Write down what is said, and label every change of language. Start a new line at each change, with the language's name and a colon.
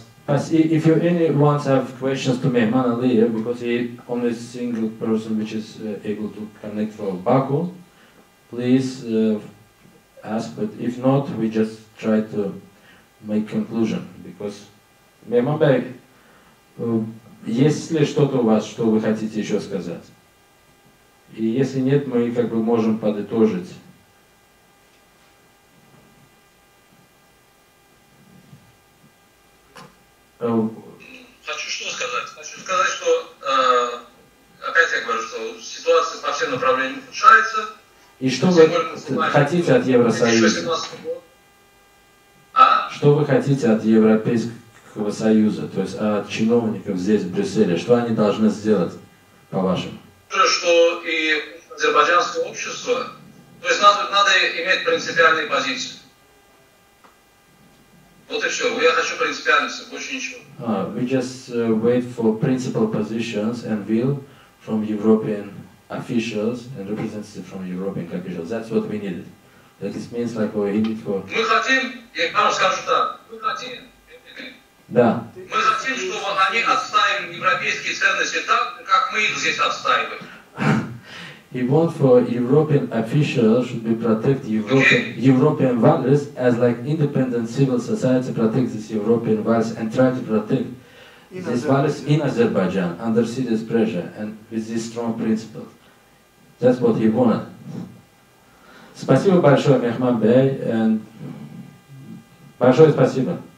English: If you anyone have questions to Mehman Aliyev, because he only single person which is able to connect from Baku, please ask. But if not, we just try to make conclusion. Because
Russian: Mehman Bey, есть ли что-то у вас, что вы хотите еще сказать? И если нет, мы как бы можем подытожить. Хочу что сказать? Хочу сказать, что опять я говорю, что ситуация по всем направлениям ухудшается. И что вы хотите от Евросоюза? Что вы хотите от Европейского Союза, то есть от чиновников здесь, в Брюсселе? Что они должны сделать, по-вашему? Что и азербайджанское общество, то есть надо иметь принципиальные позиции. Вот и все. Я хочу принципиальности, больше ничего.
English: We just wait for principal positions and will from European officials and representatives from European officials. That's what we needed. That it means like we need for.
Russian: Мы хотим, я вам скажу так, мы хотим. Да. Мы хотим, чтобы они отстаивали европейские ценности так, как мы их здесь отстаиваем.
English: He wants for European officials should be protect European values as like independent civil society protects these European values and try to protect these values in Azerbaijan under serious pressure and with these strong principles. That's what he wanted.
Russian: Спасибо большое, Mehman Bey,
English: and
Russian: большое спасибо.